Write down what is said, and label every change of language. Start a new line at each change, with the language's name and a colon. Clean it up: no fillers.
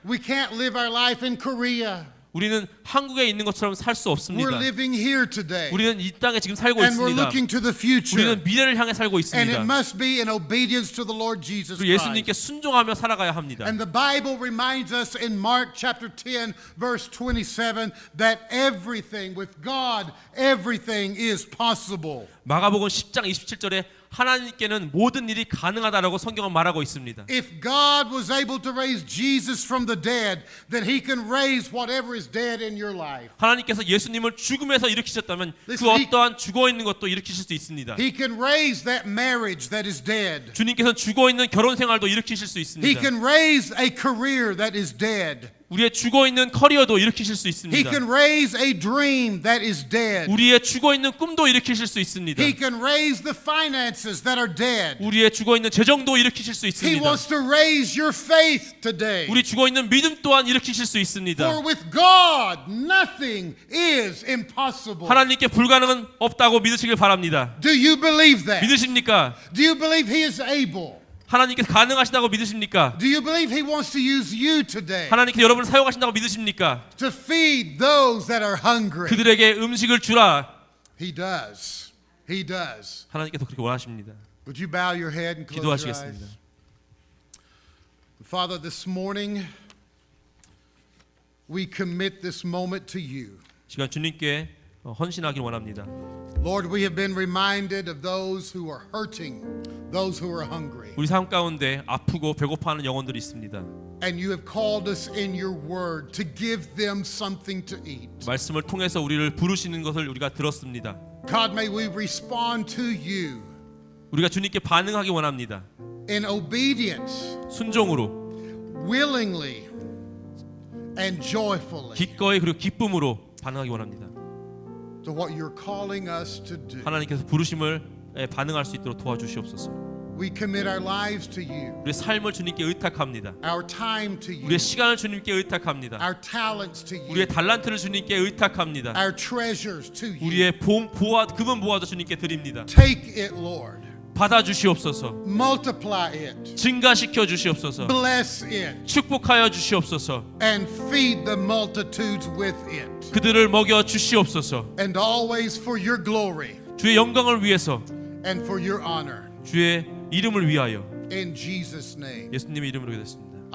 English: We can't live our life in Korea.
Korean: 우리는 한국에 있는 것처럼 살 수
English: We're
Korean: 없습니다.
English: living here today.
Korean: 우리는 이 땅에 지금 살고
English: And we're
Korean: 있습니다.
English: looking to the future.
Korean: 우리는 미래를 향해 살고
English: And it
Korean: 있습니다.
English: must be in obedience to the Lord Jesus
Korean: 그리고 예수님께
English: Christ.
Korean: 순종하며 살아가야 합니다.
English: And the Bible reminds us in Mark chapter 10 verse 27 that everything with God, everything is possible.
Korean: 마가복음 10장 27절에 하나님께는 모든 일이 가능하다라고 성경은 말하고 있습니다.
English: If God was able to raise Jesus from the dead, then He can raise whatever is dead in your life.
Korean: 하나님께서 예수님을 죽음에서 일으키셨다면 그
English: Listen,
Korean: 어떠한 죽어 있는 것도 일으키실 수 있습니다.
English: He can raise that marriage that is dead.
Korean: 주님께서는 죽어 있는 결혼 생활도 일으키실 수
English: He
Korean: 있습니다.
English: can raise a career that is dead.
Korean: 우리의 죽어 있는 커리어도 일으키실 수
English: He
Korean: 있습니다.
English: can raise a dream that is dead.
Korean: 우리의 죽어 있는 꿈도 일으키실 수 있습니다.
English: He can raise the finances that are dead.
Korean: 우리의 죽어 있는 재정도 일으키실 수
English: He
Korean: 있습니다.
English: wants to raise your faith today.
Korean: 우리 죽어 있는 믿음 또한 일으키실 수 있습니다.
English: For with God, nothing is impossible.
Korean: 하나님께 불가능은 없다고 믿으시길 바랍니다.
English: Do you believe that?
Korean: 믿으십니까?
English: Do you believe He is able?
Korean: 하나님께서 가능하시다고 믿으십니까?
English: Do you believe He wants to use you today
Korean: 하나님께서 여러분을 사용하신다고 믿으십니까?
English: to feed those that are hungry?
Korean: 그들에게 음식을 주라.
English: He does. He does.
Korean: 하나님께서 그렇게 원하십니다.
English: Would you bow your head and close your eyes?
Korean: 기도하시겠습니다.
English: Father, this morning we commit this moment to you.
Korean: 시간 주님께 헌신하길 원합니다.
English: Lord, we have been reminded of those who are hurting, those who are hungry.
Korean: 우리 삶 가운데 아프고 배고파하는 영혼들이 있습니다.
English: And you have called us in your word to give them something to eat.
Korean: 말씀을 통해서 우리를 부르시는 것을 우리가 들었습니다.
English: God, may we respond to you
Korean: 우리가 주님께 반응하기 원합니다.
English: in obedience,
Korean: 순종으로,
English: willingly, and joyfully
Korean: 기꺼이 그리고 기쁨으로 반응하기 원합니다.
English: to what you're calling us to do.
Korean: 하나님께서 부르심을 반응할 수 있도록 도와주시옵소서.
English: We commit our lives to you,
Korean: 우리의 삶을 주님께 의탁합니다.
English: our time to you,
Korean: 우리의 시간을 주님께 의탁합니다.
English: our talents to you,
Korean: 우리의 달란트를 주님께 의탁합니다.
English: our treasures to you.
Korean: 우리의 금은 보화도 주님께 드립니다.
English: Take it, Lord.
Korean: 받아 주시옵소서.
English: Multiply it.
Korean: 증가시켜 주시옵소서.
English: Bless it.
Korean: 축복하여 주시옵소서.
English: And feed the multitudes with it.
Korean: 그들을 먹여 주시옵소서.
English: And always for your glory
Korean: 주의 영광을 위해서,
English: and for your honor.
Korean: 주의 이름을 위하여,
English: In Jesus' name.
Korean: 예수님의 이름으로 기도했습니다.